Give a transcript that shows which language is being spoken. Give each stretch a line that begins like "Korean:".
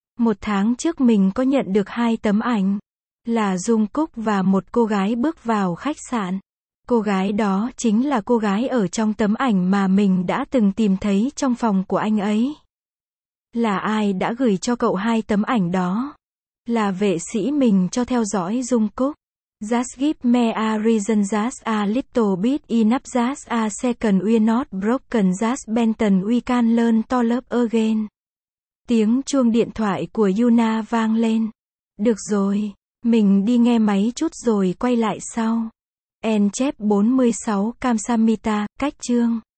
Vietnamese: Một tháng trước mình có nhận được hai tấm ảnh. Là Jungkook và một cô gái bước vào khách sạn. Cô gái đó chính là cô gái ở trong tấm ảnh mà mình đã từng tìm thấy trong phòng của anh ấy. Là ai đã gửi cho cậu hai tấm ảnh đó? Là vệ sĩ mình cho theo dõi Jungkook.
English: Just give me a reason, just a little bit enough, just a second, we're not broken, just bent and we can learn to love again.
Vietnamese: Tiếng chuông điện thoại của Yuna vang lên. Được rồi, mình đi nghe máy chút rồi quay lại sau. End chép 46
Korean: Kamsamita,
Vietnamese: cách chương.